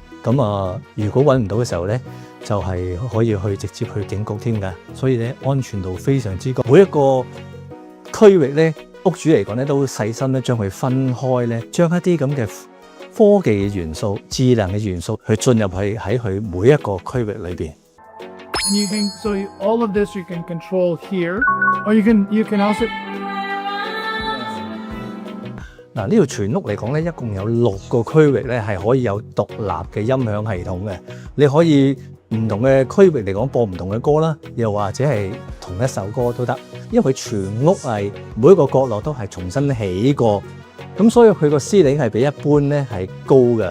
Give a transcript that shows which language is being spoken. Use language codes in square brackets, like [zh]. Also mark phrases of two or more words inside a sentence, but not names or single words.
[yue] 咁如果揾唔到嘅時候咧，就係可以去直接去警局添㗎，所以咧安全度非常之高。每一個區域咧，屋主嚟講咧都細心咧將佢分開咧，將一啲咁嘅科技嘅元素、智能嘅元素去進入去喺佢每一個區域裏邊。 [en] And you can so all of this you can control here, or you can also。 [yue] 嗱，呢條全屋嚟講咧，一共有6個區域咧係可以有獨立嘅音響系統嘅，你可以唔同嘅區域嚟講播唔同嘅歌啦，又或者係同一首歌都得，因為佢全屋係每一個角落都係重新起過，咁所以佢個司令係比一般咧係高嘅。